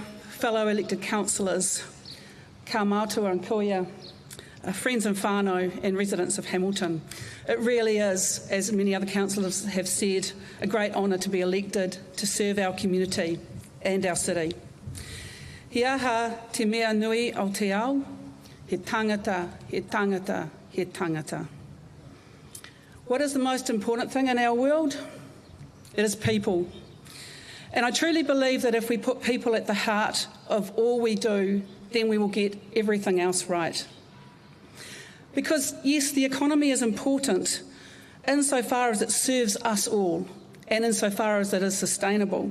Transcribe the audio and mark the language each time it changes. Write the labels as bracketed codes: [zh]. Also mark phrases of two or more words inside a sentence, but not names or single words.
[en] fellow elected councillors, [mi] ka mātua and koia, [en] friends and whānau and residents of Hamilton. It really is, as many other councillors have said, a great honour to be elected to serve our community and our city. [mi] He aha te mea nui o te ao, he tangata, he tangata, he tangata. [en] What is the most important thing in our world? It is people. And I truly believe that if we put people at the heart of all we do, then we will get everything else right. Because yes, the economy is important insofar as it serves us all and insofar as it is sustainable.